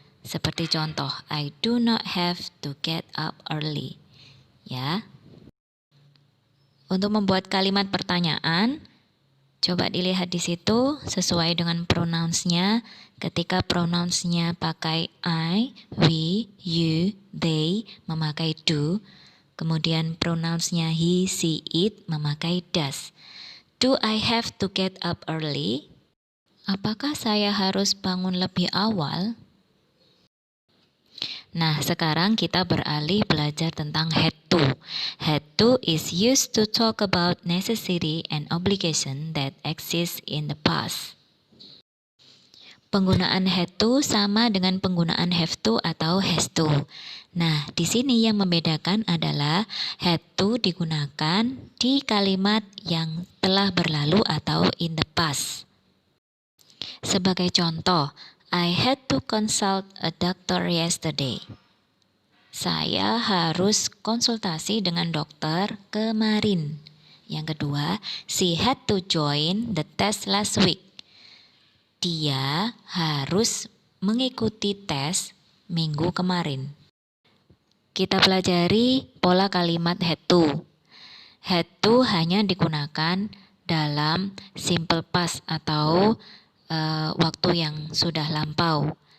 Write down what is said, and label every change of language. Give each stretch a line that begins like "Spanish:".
Indonesian: Seperti contoh,
English: I do not have to get up early.
Indonesian: Ya. Untuk membuat kalimat pertanyaan, coba dilihat di situ sesuai dengan pronouns-nya. Ketika pronouns-nya pakai I, we, you, they memakai do. Kemudian pronouns-nya he, she, it memakai does.
English: Do I have to get up early?
Indonesian: Apakah saya harus bangun lebih awal? Nah, sekarang kita beralih belajar tentang had to.
English: Had to is used to talk about necessity and obligation that exist in the past.
Indonesian: Penggunaan had to sama dengan penggunaan have to atau has to. Nah, di sini yang membedakan adalah had to digunakan di kalimat yang telah berlalu atau
English: in the past.
Indonesian: Sebagai contoh,
English: I had to consult a doctor yesterday.
Indonesian: Saya harus konsultasi dengan dokter kemarin. Yang kedua,
English: she had to join the test last week.
Indonesian: Dia harus mengikuti tes minggu kemarin. Kita pelajari pola kalimat had to. Had to hanya digunakan dalam simple past atau waktu yang sudah lampau.